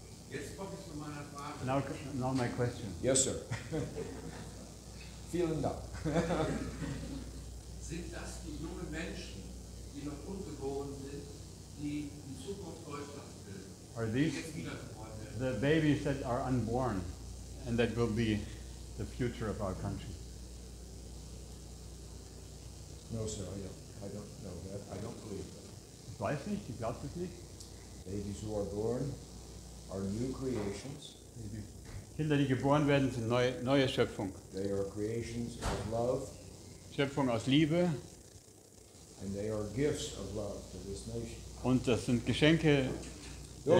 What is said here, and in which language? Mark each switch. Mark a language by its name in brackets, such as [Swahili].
[German] Jetzt komme ich zu meiner Frage. [English] Now my question. Yes, sir. [German] Vielen Dank. Sind das die jungen Menschen, die noch ungeboren sind, die die Zukunft Deutschlands bilden? [English] Are [German] Die [English] these [German] jetzt wiedergeboren werden? [English] the babies that are unborn and that will be the future of our country? No, sir, I don't know that. I don't believe that. [German] Ich weiß nicht, ich glaube es nicht. [English] Babies who are born are new creations. [German] Die Kinder, die geboren werden, sind neue Schöpfung. [English] They are creations of love, [German] Schöpfung aus Liebe [English] and they are gifts of love to this nation. [German] und das sind Geschenke der